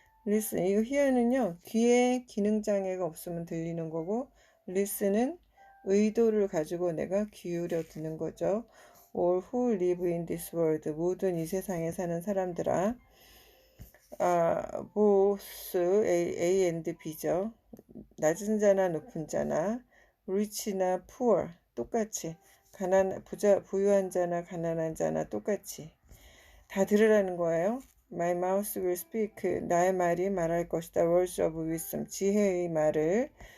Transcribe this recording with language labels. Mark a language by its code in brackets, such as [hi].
[ko] listen, 이거 hear는요, 귀에 기능장애가 없으면 들리는 거고, listen은 의도를 가지고 내가 기울여 듣는 거죠. [en] all who live in this world, [ko] 모든 이 세상에 사는 사람들아. [en] both A and B죠. [ko] 낮은 자나 높은 자나, rich나 poor, 똑같이. 부유한 자나 가난한 자나 똑같이 다 들으라는 거예요. [en] My mouth will speak, [ko] 나의 말이 말할 것이다. [en] Words of wisdom, [ko] 지혜의 말을.